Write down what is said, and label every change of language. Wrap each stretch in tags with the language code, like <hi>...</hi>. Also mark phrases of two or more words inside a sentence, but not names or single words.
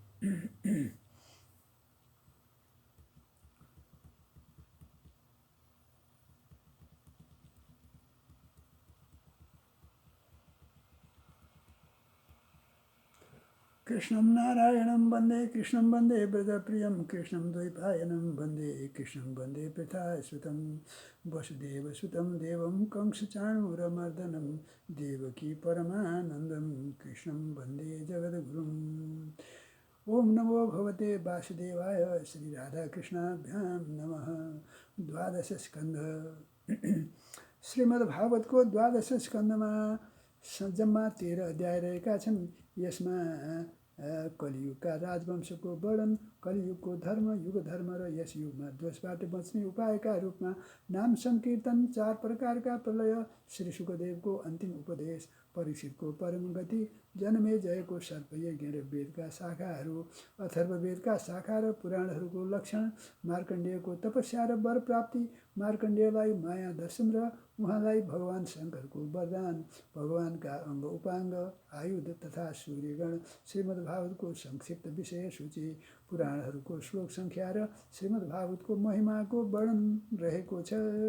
<sa>कृष्णं नारायणं वन्दे कृष्णं वन्दे ब्रजप्रियं कृष्णं द्वैपायनं वन्दे कृष्णं वन्दे पृथासुतं वसुदेवसुतं देवं कंसचाणूरमर्दनं देवकी परमानन्दं कृष्णं वन्दे जगद्गुरुम्। ओम नमो भगवते वासुदेवाय श्रीराधाकृष्णाभ्यां नमः।</sa> <ne>द्वादश स्कन्ध श्रीमद्भागवत को द्वादश स्कन्धमा जम्मा 13 अध्याय रहेका छन्। यसमा कलियुगका राजवंशको वर्णन, कलियुगको धर्म, युग धर्म र यस युगमा दोषबाट बच्ने उपायका रूपमा नाम संकीर्तन, 4 प्रकारका प्रलय, श्री सुखदेवको अन्तिम उपदेश, परीक्षितको परम गति, जनमेजयको सर्पयज्ञ र वेदका शाखाहरू, अथर्ववेदका शाखा र पुराणहरूको लक्षण, मार्कण्डेयको तपस्या र वर प्राप्ति, मार्कण्डेयलाई माया दर्शन र उहाँलाई भगवान शङ्करको वरदान, भगवानका अङ्ग उपाङ्ग, आयुध तथा सूर्यगण, श्रीमद्भागवतको संक्षिप्त विषय सूची, पुराणहरूको श्लोक सङ्ख्या र श्रीमद्भागवतको महिमाको वर्णन रहेको छ।</ne>